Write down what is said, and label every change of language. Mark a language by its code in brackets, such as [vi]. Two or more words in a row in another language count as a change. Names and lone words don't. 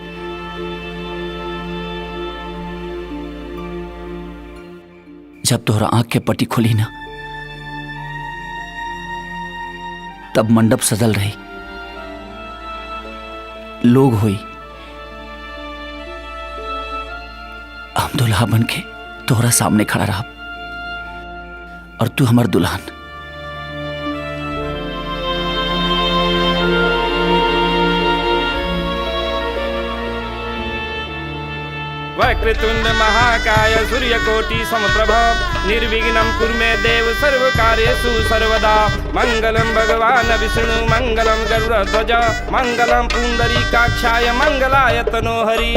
[bho] जब तोहरा आंख के पट्टी खुली ना, तब मंडप सजल रही, लोग हुई, हम दुल्हा बन के तोहरा सामने खड़ा रहा और तू हमार दुल्हन। [sa] वक्रतुंड महाकाय सूर्यकोटि समप्रभा निर्विघ्नं कुरु मे देव सर्वकार्येषु सर्वदा। मंगलम भगवान विष्णु मंगलम गरुड़ध्वज मंगलम पुंडरीकाक्षाय मंगलाय तनोहरि।